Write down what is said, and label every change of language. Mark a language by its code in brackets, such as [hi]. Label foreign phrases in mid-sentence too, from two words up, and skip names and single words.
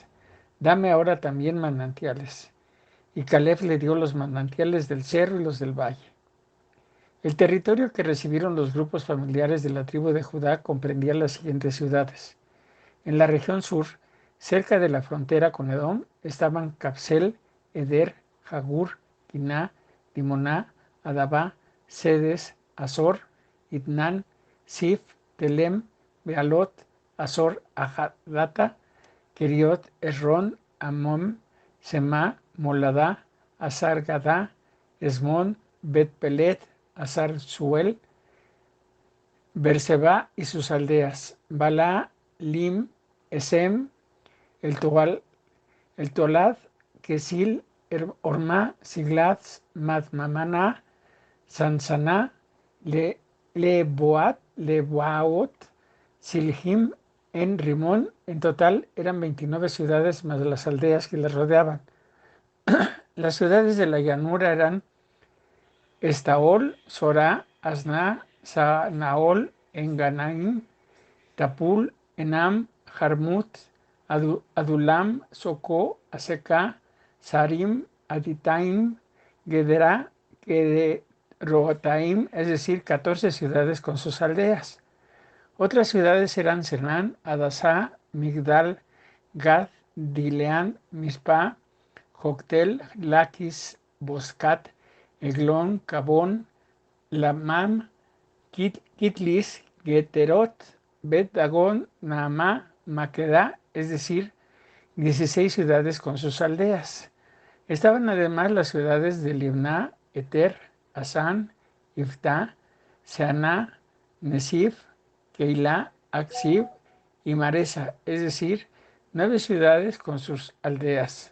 [es] Dame ahora también manantiales. Y Caleb le dio los manantiales del cerro y los del valle. El territorio que recibieron los grupos familiares de la tribu de Judá comprendía las siguientes ciudades. En la región sur, cerca de la frontera con Edom, estaban Capsel, Eder, Jagur, Quiná, Dimoná, Adabá, Sedes, Azor, Itnán, Sif, Telem, Bealot, Azor, Ajadata, Keriot, Esrón, Amom, Semá, Moladá, Azar Gadá, Esmón, Bet Pelet, Azar Suel, Berseba y sus aldeas, Balá, Lim, Esem, el Tobal, el Tolad, Kesil, Orma, Siglat, Madmamaná, Sansaná, Leboat, Silhim, en Rimón. En total eran 29 ciudades más las aldeas que las rodeaban. Las ciudades de la llanura eran Estaol, Sorá, Asná, Sanaol, Enganaim, Tapul, Enam, Jarmut, Adulam, Socó, Aseca, Sarim, Aditaim, Gedera, Gederotaim, es decir, 14 ciudades con sus aldeas. Otras ciudades eran Senán, Adasá, Migdal, Gad, Dileán, Mispa, Joctel, Laquis, Boscat, Eglón, Cabón, Lamam, Kitlis, Geterot, Bet Dagón, Naamá, Maquedá, es decir, 16 ciudades con sus aldeas. Estaban además las ciudades de Libná, Eter, Asán, Iftá, Seaná, Nesif, Keilah, Aksib y Maresa, es decir, 9 ciudades con sus aldeas.